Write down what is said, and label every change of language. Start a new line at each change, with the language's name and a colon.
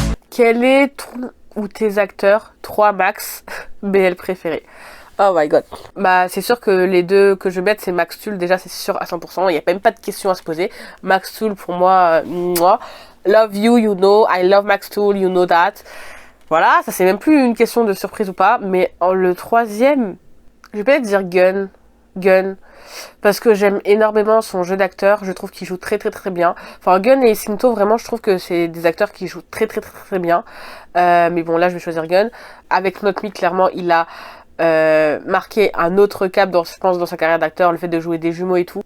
French: Quel est ton ou tes acteurs 3 max BL préférés?
English: Oh my god.
French: Bah c'est sûr que les deux que je vais mettre c'est Max Tool, déjà c'est sûr à 100%, il n'y a même pas de question à se poser. Max Tool pour moi, moi.
English: Love you, you know, I love Max Tool, you know that.
French: Voilà, ça c'est même plus une question de surprise ou pas, mais en le troisième, je vais peut-être dire Gun. Parce que j'aime énormément son jeu d'acteur, je trouve qu'il joue très bien. Enfin Gun et Sinto vraiment je trouve que c'est des acteurs qui jouent très bien. Mais bon là je vais choisir Gun. Avec Not Me clairement il a marqué un autre cap je pense dans sa carrière d'acteur, le fait de jouer des jumeaux et tout.